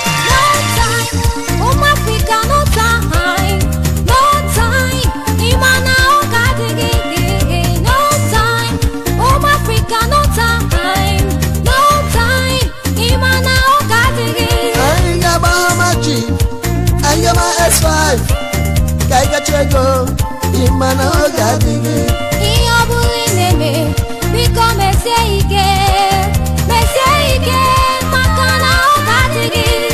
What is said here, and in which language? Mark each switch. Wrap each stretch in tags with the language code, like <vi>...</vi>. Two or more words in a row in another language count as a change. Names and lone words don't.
<en>No time,</en> <ig>ụmụ Afrịka,</ig> <en>no time, no time,</en> <ig>ị ma na ọ ga-adịghị gị,</ig> <en>no time,</en> <ig>ụmụ Afrịka,</ig> <en>no time, no time.</en> <ig>Ị ma na oge adịghị. Anyị ga-agba Hama Jeep, anyị ga-agba S five, ka anyị gacha ego. Ị ma na oge adịghị. Ihe ọ bụla ị na-eme, biko mesie ike, mesie ike, maka na oge adịghị.</ig>